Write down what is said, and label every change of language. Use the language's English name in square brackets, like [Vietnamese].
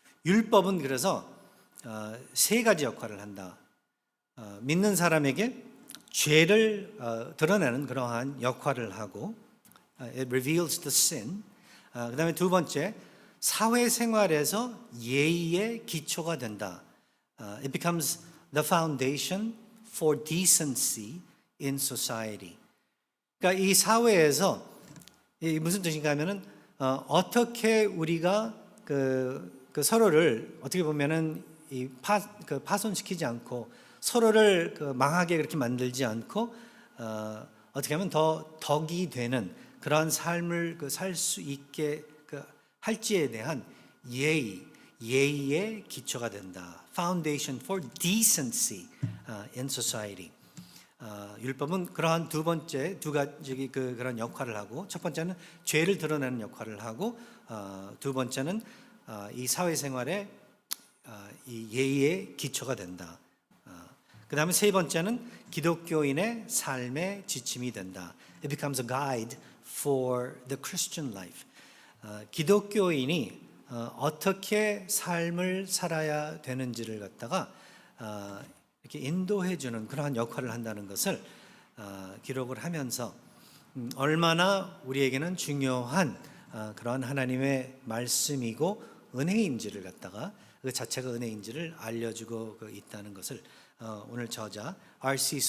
[Korean] 율법은 그래서 세 가지 역할을 한다. 믿는 사람에게 죄를 드러내는 그러한 역할을 하고 [English] it reveals the sin. [Korean] 그다음에 두 번째 사회생활에서 예의의 기초가 된다. [English] It becomes the foundation for decency in society. [Korean] 그러니까 이 사회에서 무슨 뜻인가 하면은 어떻게 우리가 그 서로를 어떻게 보면은 파손시키지 않고 서로를 망하게 그렇게 만들지 않고 어떻게 하면 더 덕이 되는 그러한 삶을 살 수 있게 할지에 대한 예의의 기초가 된다. [English] Foundation for decency in society. [Korean] 율법은 그러한 두 번째 두 가지 그런 역할을 하고 첫 번째는 죄를 드러내는 역할을 하고 두 번째는 이 사회생활에 이 예의의 기초가 된다. 그 다음에 세 번째는 기독교인의 삶의 지침이 된다. [English] It becomes a guide for the Christian life. [Korean] 기독교인이 어떻게 삶을 살아야 되는지를 갖다가 이렇게 인도해 주는 그러한 역할을 한다는 것을 기록을 하면서 얼마나 우리에게는 중요한 그러한 하나님의 말씀이고 은혜인지를 갖다가 그 자체가 은혜인지를 알려주고 있다는 것을 오늘 저자 R.C.